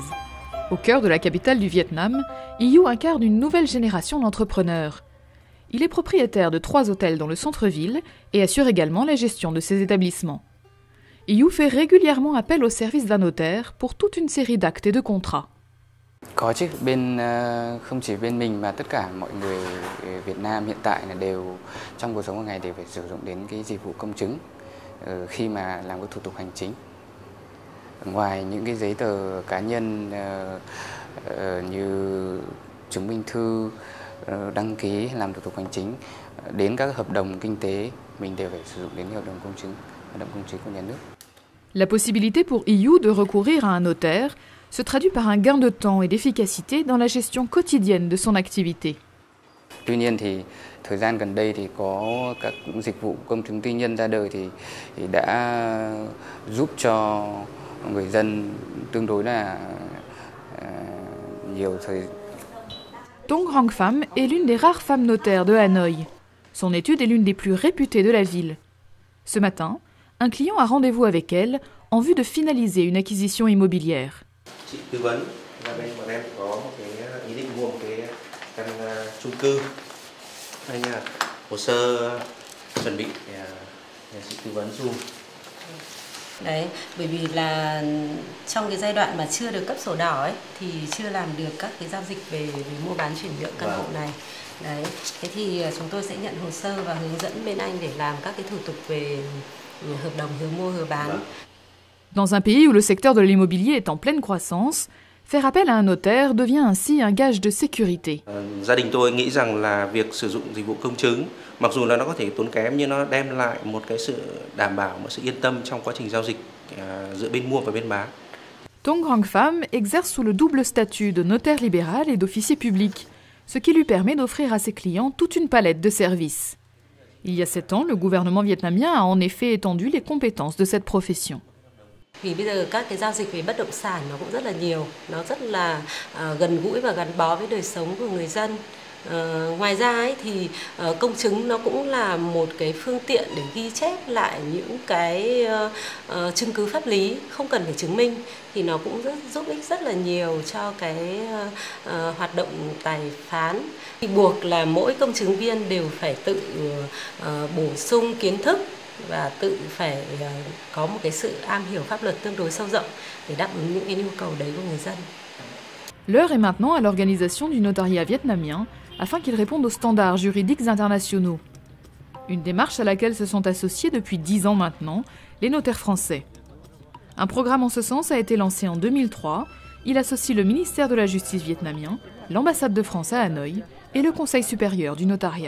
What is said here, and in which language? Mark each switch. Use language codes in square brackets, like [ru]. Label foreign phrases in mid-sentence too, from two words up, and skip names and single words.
[fr] Au cœur de la capitale du Vietnam, Yiu incarne une nouvelle génération d'entrepreneurs. Il est propriétaire de 3 hôtels dans le centre-ville et assure également la gestion de ses établissements. Yiu fait régulièrement appel au service d'un notaire pour toute une série d'actes et de contrats. [vi] Có chứ, không chỉ bên mình mà tất cả mọi người Việt Nam hiện tại là đều trong cuộc sống hàng ngày đều phải sử dụng đến cái dịch vụ công chứng khi mà làm các thủ tục hành chính. Ngoài những cái giấy tờ cá nhân như chứng minh thư, đăng ký làm thủ tục hành chính, đến các hợp đồng kinh tế mình đều phải sử dụng đến hợp đồng công chứng của nhà nước. [fr] La possibilité pour Yiu de recourir à un notaire se traduit par un gain de temps et d'efficacité dans la gestion quotidienne de son activité. [vi] Tuy nhiên thì thời gian gần đây thì có các dịch vụ công chứng tư nhân ra đời thì đã giúp cho người dân tương đối là nhiều thời. [fr] Tong Hong Pham est l'une des rares femmes notaires de Hanoï. Son étude est l'une des plus réputées de la ville. Ce matin, un client a rendez-vous avec elle en vue de finaliser une acquisition immobilière. [vi] Chị tư vấn là bên bọn em có một cái ý định mua một cái căn chung cư. Đây là hồ sơ chuẩn bị để chị tư vấn giúp. Đấy, bởi vì là trong cái giai đoạn mà chưa được cấp sổ đỏ ấy thì chưa làm được các cái giao dịch về mua bán chuyển nhượng căn hộ này. Đấy, thế thì chúng tôi sẽ nhận hồ sơ và hướng dẫn bên anh để làm các cái thủ tục về hợp đồng hứa mua hứa bán. [fr] Dans un pays où le secteur de l'immobilier est en pleine croissance, faire appel à un notaire devient ainsi un gage de sécurité. [vi] Gia đình tôi nghĩ rằng là việc sử dụng dịch vụ công chứng, mặc dù là nó có thể tốn kém nhưng nó đem lại một cái sự đảm bảo, một sự yên tâm trong quá trình giao dịch giữa bên mua và bên bán. [fr] Tong Hong Pham exerce sous le double statut de notaire libéral et d'officier public, ce qui lui permet d'offrir à ses clients toute une palette de services. Il y a 7 ans, le gouvernement vietnamien a en effet étendu les compétences de cette profession. [vi] Vì bây giờ các cái giao dịch về bất động sản nó cũng rất là nhiều, nó rất là gần gũi và gắn bó với đời sống của người dân. Ngoài ra ấy, thì công chứng nó cũng là một cái phương tiện để ghi chép lại những cái chứng cứ pháp lý không cần phải chứng minh, thì nó cũng giúp ích rất là nhiều cho cái hoạt động tài phán. Thì buộc là mỗi công chứng viên đều phải tự bổ sung kiến thức và tự phải có một cái sự am hiểu pháp luật tương đối sâu rộng để đáp ứng những cái nhu cầu đấy của người dân. [fr] L'heure est maintenant à l'organisation du notariat vietnamien afin qu'il réponde aux standards juridiques internationaux. Une démarche à laquelle se sont associés depuis 10 ans maintenant les notaires français. Un programme en ce sens a été lancé en 2003. Il associe le ministère de la Justice vietnamien, l'ambassade de France à Hanoï et le Conseil supérieur du notariat.